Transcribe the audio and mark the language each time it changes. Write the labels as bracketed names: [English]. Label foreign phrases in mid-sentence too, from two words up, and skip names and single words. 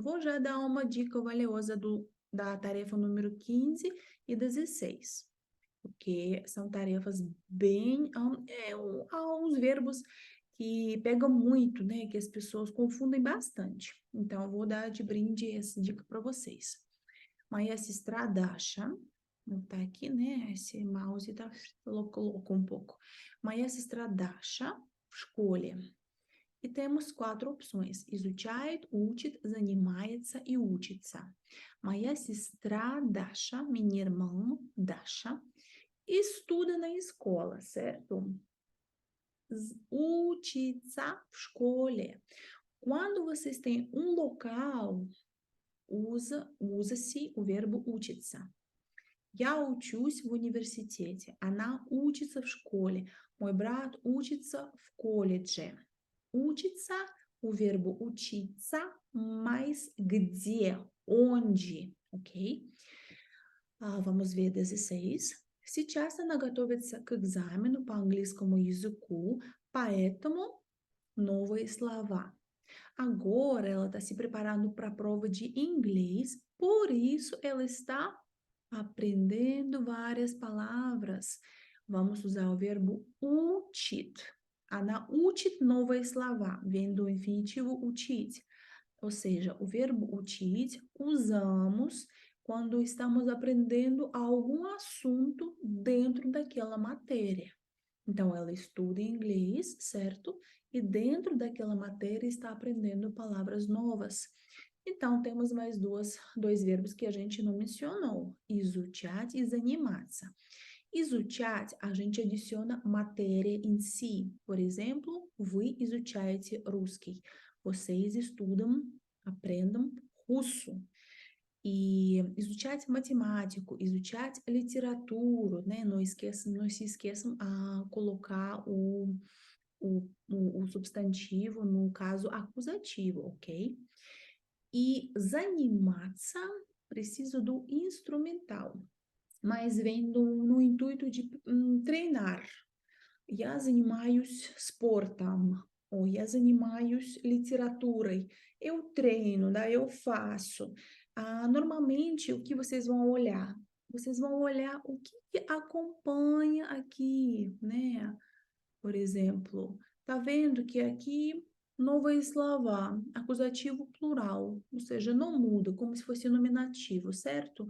[Portuguese] Vou já dar uma dica valiosa da tarefa número 15 e 16. Porque são tarefas bem, há uns verbos que pegam muito, né, que as pessoas confundem bastante. Então, eu vou dar de brinde essa dica para vocês. [Russian] Моя сестра Даша, [Portuguese] tá aqui, né, esse mouse tá louco um pouco. [Russian] Моя сестра Даша в школе. [Portuguese] E temos 4 opções: [Russian] изучает, учит, занимается и учится. Моя сестра Даша, [Portuguese] minha irmã Dasha, estuda na escola, certo? [Russian] Учится в школе. [Portuguese] Quando vocês têm um local, usa-se o verbo учиться. [Russian] Я учусь в университете. Она учится в школе. Мой брат учится в колледже. Учится, [Portuguese] o verbo учиться, mas где, onde, ok? Vamos ver 16. [Russian] Сейчас она готовится к экзамену по английскому языку, поэтому новые слова. [Portuguese] Agora ela está se preparando para a prova de inglês, por isso ela está aprendendo várias palavras. Vamos usar o verbo учит. [Russian] Она учит новые слова, [Portuguese] vem do infinitivo учить. Ou seja, o verbo учить usamos quando estamos aprendendo algum assunto dentro daquela matéria. Então, ela estuda inglês, certo? E dentro daquela matéria está aprendendo palavras novas. Então, temos mais dois verbos que a gente não mencionou: [Russian] изучать e заниматься. Изучать, [Portuguese] a gente adiciona matéria em si. Por exemplo, [Russian] вы изучаете русский. [Portuguese] Vocês estudam, aprendam russo. E изучать matemático, изучать literatura, né? Não se esqueçam a colocar o substantivo no caso acusativo, ok? E заниматься, preciso do instrumental, mas vem no intuito de treinar. [Russian] Я занимаюсь спортом, ou я занимаюсь литературой. [Portuguese] Eu treino, daí eu faço. Normalmente, o que vocês vão olhar? Vocês vão olhar o que acompanha aqui, né? Por exemplo, tá vendo que aqui não vai eslavar, acusativo plural, ou seja, não muda, como se fosse nominativo, certo?